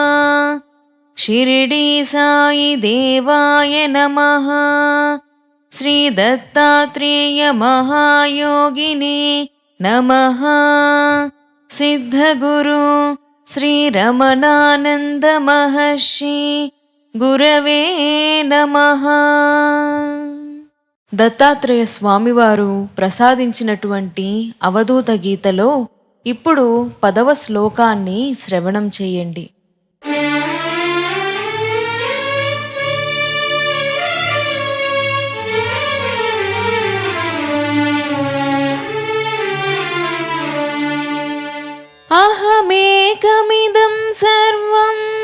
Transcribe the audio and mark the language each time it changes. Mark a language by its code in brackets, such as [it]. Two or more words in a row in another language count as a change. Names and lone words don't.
[sa] शिरडी साई देवाय नमः। श्रीदत्तात्रेय महायोगिने नमः। सिद्धगुरु श्रीरमणानंद महर्षि గురవే నమః. [te] దత్తాత్రేయ స్వామివారు ప్రసాదించినటువంటి అవధూత గీతలో ఇప్పుడు 10వ శ్లోకాన్ని శ్రవణం చేయండి. [sa] అహమేకమిదం సర్వం